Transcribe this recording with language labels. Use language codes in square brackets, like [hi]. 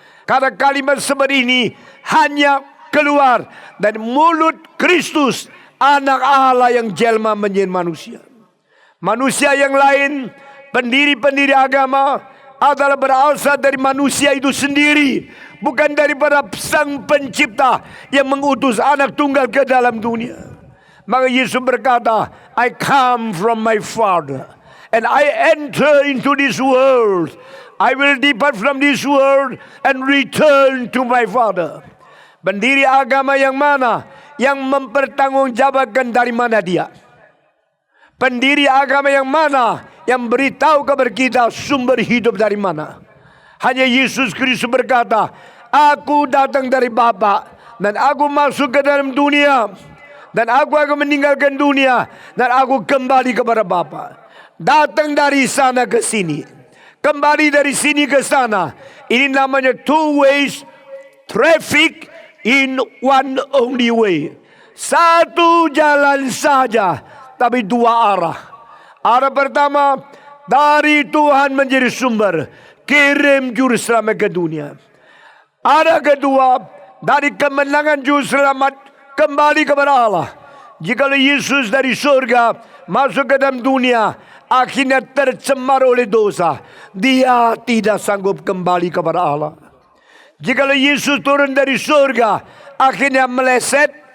[id] Karena kalimat seperti ini hanya keluar dari mulut Kristus, anak Allah yang jelma menjadi manusia. Manusia yang lain, pendiri-pendiri agama, adalah berasal dari manusia itu sendiri, bukan daripada sang pencipta yang mengutus anak tunggal ke dalam dunia. [en] Maka Yesus berkata, I come from my Father and I enter into this world. I will depart from this world and return to my Father. [id] Pendiri agama yang mana yang mempertanggungjawabkan dari mana dia? Pendiri agama yang mana yang beritahu kepada kita sumber hidup dari mana? Hanya Yesus Kristus berkata, aku datang dari Bapa dan aku masuk ke dalam dunia dan aku akan meninggalkan dunia dan aku kembali kepada Bapa. Datang dari sana ke sini, kembali dari sini ke sana. Ini namanya [en] two ways traffic in one only way. [id] Satu jalan saja, tapi dua arah. Arah pertama, dari Tuhan menjadi sumber, kirim juru selamat ke dunia. Arah kedua, dari kemenangan juru selamat kembali kepada Allah. Jikalau Yesus dari surga masuk ke dalam dunia, akhirnya tercemar oleh dosa, dia tidak sanggup kembali kepada Allah. Jikalau Yesus turun dari surga, akhirnya meleset,